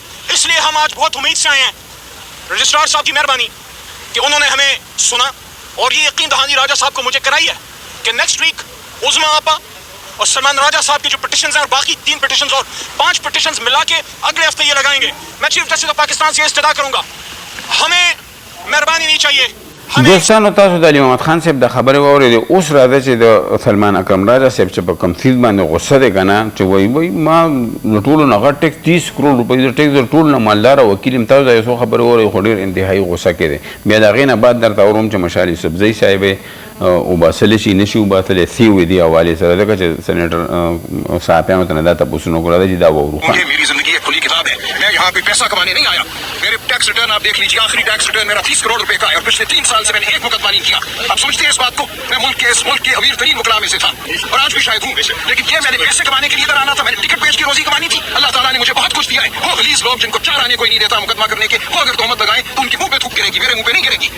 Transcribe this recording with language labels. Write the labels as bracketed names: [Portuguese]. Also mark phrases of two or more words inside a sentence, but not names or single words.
[Urdu] اس لیے ہم آج بہت امید سے آئے ہیں رجسٹرار صاحب کی مہربانی کہ انہوں نے ہمیں سنا اور یہ یقین دہانی راجا صاحب کو مجھے کرائی ہے کہ [English] next week [Urdu] عظما آپا اور سلمان راجا صاحب کی جو پٹیشنز ہیں اور باقی 3 پٹیشنز اور 5 پٹیشنز ملا کے اگلے ہفتے یہ لگائیں گے. میں [English] Chief Justice of Pakistan [Urdu] سے استدعا کروں گا ہمیں مہربانی نہیں چاہیے. [Pashto] دوستانو تاسو د علي محمد خان صاحب د خبرې واورېدې. اوس راځه چې د سلمان اکرم راجا صاحب چې په کوم څیز باندې غصه دی که نه چې وایي ما له ټولو نه غټ ټیکس 30 کروڑ روپۍ د ټیکس د ټولو نه مالداره وکیل یم. تاسو دا یو څو خبرې واورئ خو ډېر انتهایي غصه کې دی. بیا د هغې نه بعد درته اورم چې مشال یوسفزۍ صاحب وباسلی شي نشي وباسلی سی وي دې حوالې سره ځکه چې سینیټر صحافیانو ته نه دا تپوسونه وکړه چې دا واورو. [Urdu] میری زندگی ایک کھلی کتاب ہے. میں یہاں پہ پیسہ کمانے نہیں آیا. میرے [English] tax return [Urdu] آپ دیکھ لیجیے. آخری [English] tax return [Urdu] میرا 30 کروڑ روپے کا ہے اور پچھلے 3 سال سے میں نے ایک مقدمہ نہیں کیا. آپ سمجھتے ہیں اس بات کو؟ میں اس ملک کے امیر ترین وکلاء میں سے تھا اور آج بھی شاید ہوں. لیکن یہ میں نے پیسے کمانے کے لیے ادھر آنا تھا. میں نے ٹکٹ بیچ کے روزی کمانی تھی. اللہ تعالیٰ نے مجھے بہت کچھ دیا ہے. وہ غلیظ لوگ جن کو 4 آنے کوئی نہیں دیتا مقدمہ کرنے کے وہ اگر تہمت لگائیں تو ان کے منہ پہ تھوک گرے گی میرے منہ پہ نہیں گرے گی.